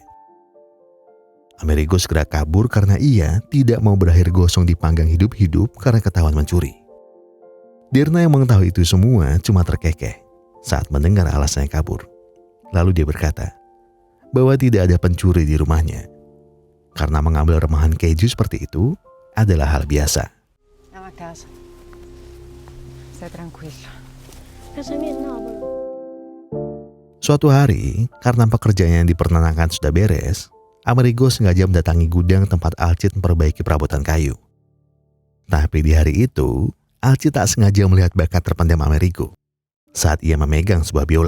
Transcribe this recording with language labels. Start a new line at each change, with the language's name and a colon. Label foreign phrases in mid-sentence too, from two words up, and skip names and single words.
Indonesian: Amerigo segera kabur karena ia tidak mau berakhir gosong dipanggang hidup-hidup karena ketahuan mencuri. Dirna yang mengetahui itu semua cuma terkekeh saat mendengar alasannya kabur. Lalu dia berkata bahwa tidak ada pencuri di rumahnya. Karena mengambil remahan keju seperti itu adalah hal biasa.
Italian: Andiamo a casa. Stai tranquillo. Casa mia è Napoli.
Indonesian: Suatu hari, karena pekerjaannya yang di peternakan sudah beres, Amerigo sengaja mendatangi gudang tempat Alcid memperbaiki perabotan kayu. Tapi di hari itu, Alcid tak sengaja melihat bakat terpendam Amerigo saat ia memegang sebuah biola.